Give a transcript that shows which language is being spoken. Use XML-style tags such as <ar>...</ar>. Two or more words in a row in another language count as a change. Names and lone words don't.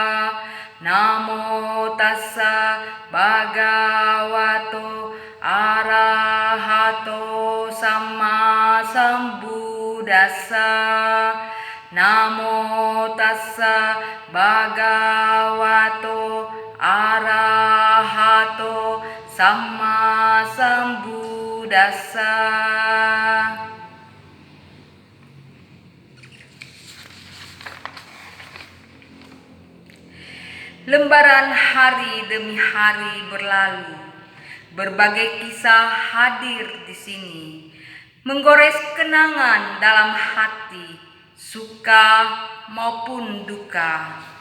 <pi>Namo tassa bhagavato arahato samma sambuddhassa. Namo tassa bhagavato arahato samma sambuddhassa.</pi> <id>Lembaran hari demi hari berlalu, berbagai kisah hadir di sini, menggores kenangan dalam hati, suka maupun duka.</id>